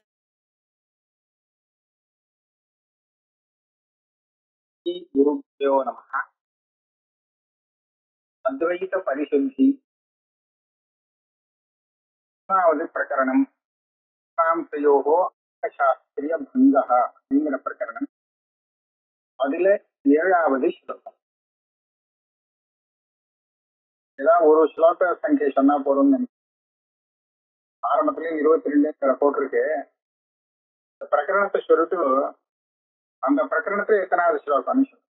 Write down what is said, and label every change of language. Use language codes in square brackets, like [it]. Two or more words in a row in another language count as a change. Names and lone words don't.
[sa] गुरुभ्यो नमः। अद्वैत परिशुद्धि प्रकरणं शास्त्रीय भंगः प्रकरणं [ta] அதில் 7வது ஸ்லோகம். ஏதாவது ஒரு ஸ்லோக சங்கை சொன்னா போதும்னு நினைக்கிறேன். ஆரம்பத்திலேயே 22 போட்டிருக்கு. இந்த பிரகரணத்தை சொல்லிட்டு அந்த பிரகரணத்துல எத்தனாவது ஸ்லோகம்?